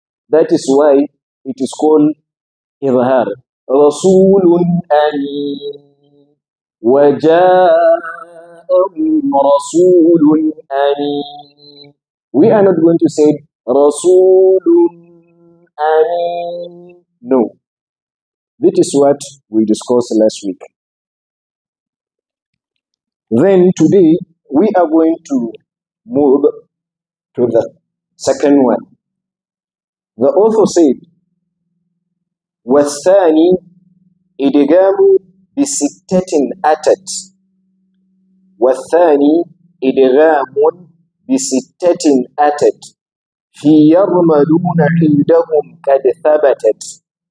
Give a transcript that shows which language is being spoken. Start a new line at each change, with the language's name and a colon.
English: That is why it is called إظهار.
Arabic: رسول أمين وجاءهم رسول أمين.
English: We are not going to say
Arabic: رسول أمين.
English: No. This is what we discussed last week. Then today we are going to move to the second one. The author said,
Arabic: والثاني إدغام بستة أتت. والثاني إدغام بستة أتت في يرملون عندهم قد ثبتت.